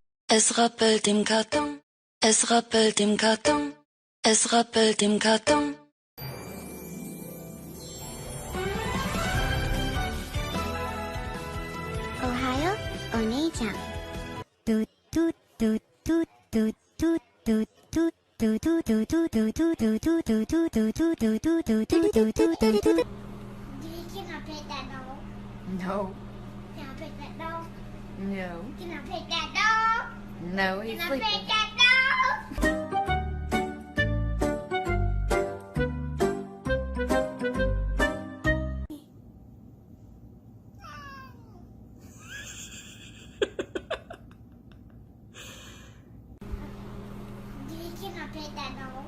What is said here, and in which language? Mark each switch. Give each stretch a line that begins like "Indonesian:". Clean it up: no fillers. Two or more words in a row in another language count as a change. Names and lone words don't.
German: Es rappelt im Karton, es rappelt im Karton, es rappelt im Karton.
Japanese: おはよう、お姉ちゃん。
English: Do you can I pet that dog? No. Can I pet that dog? No. Can I pet that dog? No, he's Can I sleeping. pet that dog? Do you can I pet that dog?